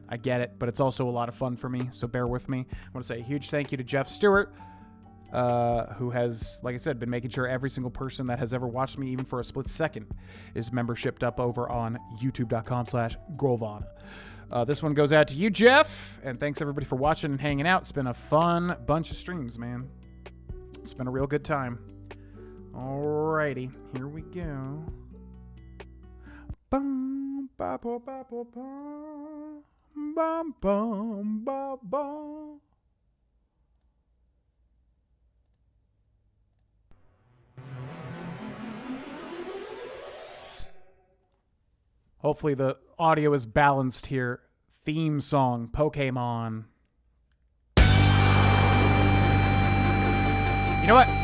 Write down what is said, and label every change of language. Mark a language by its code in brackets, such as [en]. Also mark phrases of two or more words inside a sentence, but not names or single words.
[en] I get it, but it's also a lot of fun for me, so bear with me. I want to say a huge thank you to Jeff Stewart, who has, like I said, been making sure every single person that has ever watched me, even for a split second, is membershiped up over on youtube.com/Grohlvana. This one goes out to you, Jeff, and thanks everybody for watching and hanging out. It's been a fun bunch of streams, man. It's been a real good time. Alrighty, here we go. Bum, ba, ba, ba, ba, ba. Bum, bum, ba, ba. Hopefully the audio is balanced here. Theme song, Pokemon. You know what?